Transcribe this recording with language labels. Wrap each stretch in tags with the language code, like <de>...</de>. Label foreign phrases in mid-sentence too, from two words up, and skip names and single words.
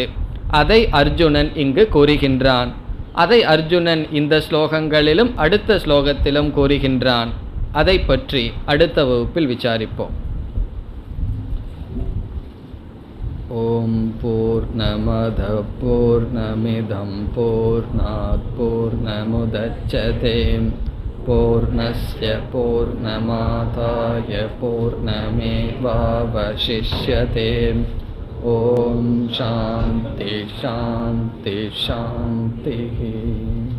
<ta>அதை அர்ஜுனன் இங்கு கூறுகின்றான். அதை அர்ஜுனன் இந்த ஸ்லோகங்களிலும் அடுத்த ஸ்லோகத்திலும் கூறுகின்றான். அதை பற்றி அடுத்த வகுப்பில் விசாரிப்போம்.</ta> <sa>ओं पूर्णमद पूर्णमिदं पूर्णात् पूर्णमुदच्यते पूर्णस्य पूर्णमादाय पूर्णमेवावशिष्यते. ओं शान्ति शान्ति शान्ति.</sa>